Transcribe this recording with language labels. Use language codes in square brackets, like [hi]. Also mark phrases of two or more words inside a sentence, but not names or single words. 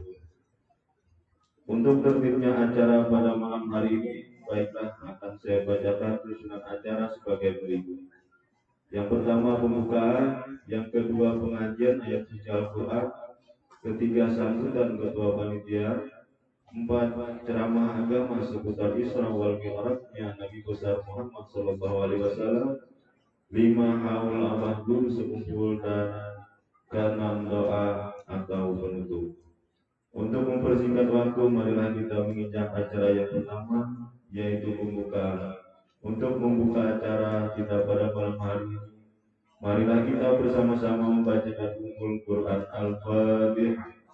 [id] Untuk tertibnya acara pada malam hari ini, baiklah akan saya bacakan susunan acara sebagai berikut. Yang pertama pembukaan, yang kedua pengajian ayat suci Al-Quran, ketiga sambutan ketua panitia, empat ceramah agama seputar Isra wal Mi'rajnya Nabi besar Muhammad [ar] صلى الله عليه وسلم, [id] lima haul abah guru sekumpul, dan keenam doa atau penutup. Untuk mempersingkat waktu, marilah kita menginjak acara yang pertama, yaitu pembukaan. Untuk membuka acara kita pada malam hari ini, marilah kita bersama-sama membacakan Ummul Quran Al-Fatihah.